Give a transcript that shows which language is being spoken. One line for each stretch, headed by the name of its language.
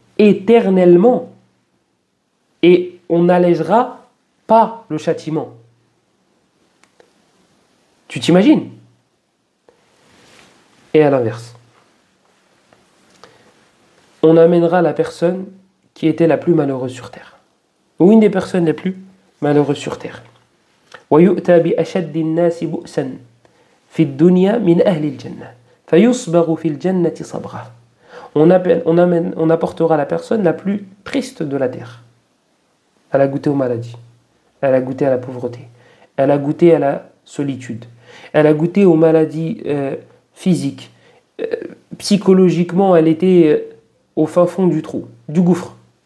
French: Éternellement. Et on n'allégera pas le châtiment. Tu t'imagines? Et à l'inverse. On amènera la personne qui était la plus malheureuse sur terre. Ou une des personnes les plus malheureuses sur terre.
Arabic: ويؤتى بأشد الناس بؤسا في الدنيا من أهل الجنة فيصبغ في الجنة صبغة.
French: On apportera la personne la plus triste de la terre. Elle a goûté aux maladies, elle a goûté à la pauvreté, elle a goûté à la solitude, elle a goûté aux maladies physiques. Psychologiquement, elle était au fin fond du trou, du gouffre.